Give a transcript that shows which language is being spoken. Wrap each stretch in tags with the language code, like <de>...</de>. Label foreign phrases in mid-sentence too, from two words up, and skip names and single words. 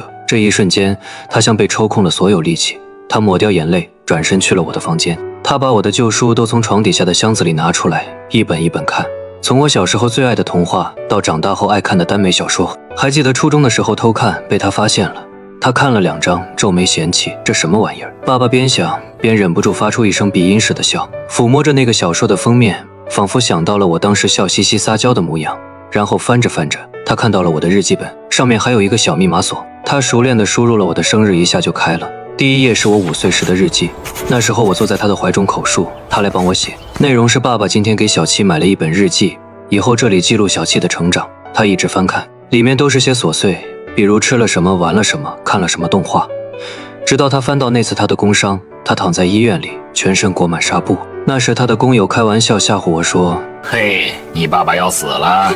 <zh>這一瞬間，他像被抽空了所有力氣。他抹掉眼淚，轉身去了我的房間。他把我的舊書都從床底下的箱子裡拿出來，一本一本看。從我小時候最愛的童話，到長大後愛看的耽美小說。還記得初中的時候偷看，被他發現了。他看了2章，皺眉嫌棄，這什麼玩意兒？爸爸邊想邊忍不住發出一聲鼻音似的笑，撫摸着那個小說的封面，仿佛想到了我當時笑嘻嘻撒嬌的模樣。然後翻着翻着，他看到了我的日記本，上面還有一個小密碼鎖。他熟練地輸入了我的生日，一下就開了。第一頁是我5歲時的日記，那時候我坐在他的懷中口述，他來幫我寫。內容是爸爸今天給小七買了一本日記，以後這裡記錄小七的成長。他一直翻看，裡面都是些瑣碎，比如吃了什麼，玩了什麼，看了什麼動畫。直到他翻到那次他的工傷，他躺在醫院裡，全身裹滿紗布。那時他的工友開玩笑嚇唬我說： 嘿，你爸爸要死了。</zh>